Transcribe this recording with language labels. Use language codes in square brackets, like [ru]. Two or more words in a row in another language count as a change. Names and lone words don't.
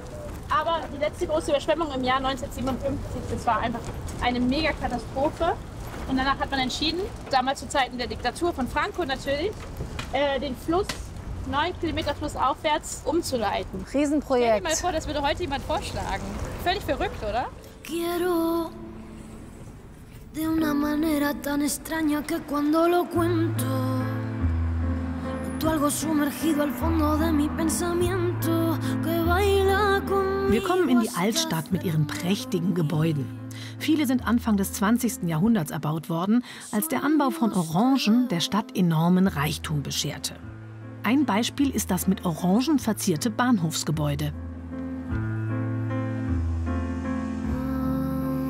[de] Aber die letzte große Überschwemmung im Jahr 1957, das war einfach eine Megakatastrophe. Und danach hat man entschieden, damals zu Zeiten der Diktatur von Franco natürlich, den Fluss 9 Kilometer flussaufwärts umzuleiten. Riesenprojekt. Stell dir mal vor, das würde heute jemand vorschlagen. Völlig verrückt, oder? [es] Quiero de una manera tan extraña que cuando lo cuento noto algo sumergido al fondo de mi pensamiento que baila conmigo. [de] Wir kommen in die Altstadt mit ihren prächtigen Gebäuden. Viele sind Anfang des 20. Jahrhunderts erbaut worden, als der Anbau von Orangen der Stadt enormen Reichtum bescherte. Ein Beispiel ist das mit Orangen verzierte Bahnhofsgebäude.